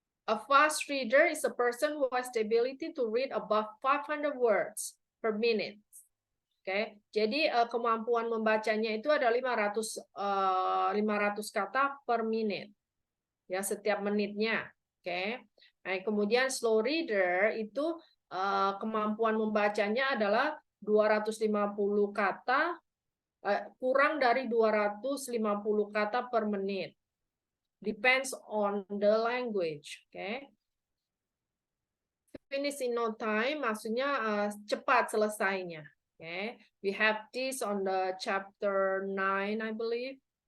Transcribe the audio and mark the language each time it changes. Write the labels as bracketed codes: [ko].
[en] A fast reader is a person who has the ability to read above 500 words per minute. [id] Oke, jadi kemampuan membacanya itu ada 500 kata per menit. Ya, setiap menitnya. Oke. Nah, kemudian slow reader itu kemampuan membacanya adalah 250 kata, kurang dari 250 kata per menit. [en] Depends on the language, okay? Finish in no time, [id] maksudnya cepat selesainya. [en] Okay, we have this on the chapter 9, I believe.